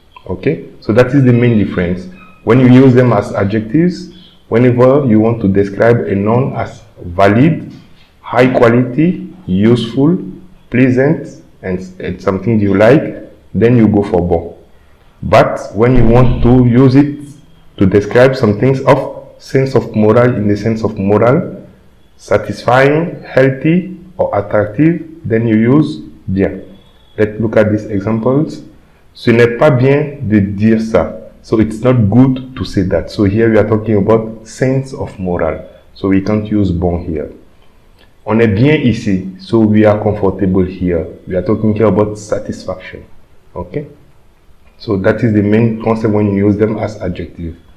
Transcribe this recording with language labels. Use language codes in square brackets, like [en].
[en] Okay, so that is the main difference. When you use them as adjectives, whenever you want to describe a noun as valid, high quality, useful, pleasant, and something you like, then you go for bon. But when you want to use it to describe some things of sense of moral, in the sense of moral, satisfying, healthy, or attractive, then you use bien. Let's look at these examples. [fr] Ce n'est pas bien de dire ça. [en] So it's not good to say that. So here we are talking about sense of moral. So we can't use bon here. [fr] On est bien ici. [en] So we are comfortable here. We are talking here about satisfaction. Okay? So that is the main concept when you use them as adjective.